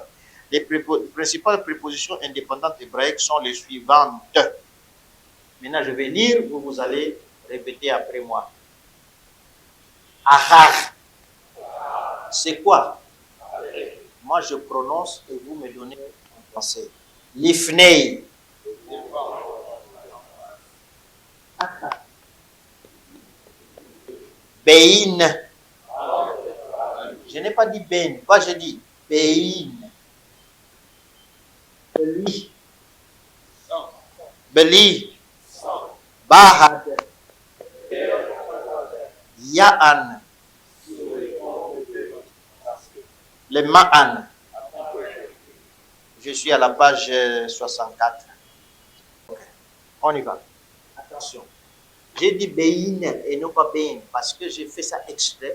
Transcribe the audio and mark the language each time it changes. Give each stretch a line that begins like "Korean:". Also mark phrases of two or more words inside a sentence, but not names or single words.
French: Les principales prépositions indépendantes hébraïques sont les suivantes. Maintenant, je vais lire, vous allez répéter après moi. Ahar. C'est quoi? Moi, je prononce et vous me donnez en français.
Hebrew: לפני בין.
French: Je n'ai pas dit ben, pas je dis bein.
Hebrew: בלי בלי. בעד יען. למען.
French: Je suis à la page 64. On y va. Attention. J'ai dit bein et non pas ben parce que j'ai fait ça exprès.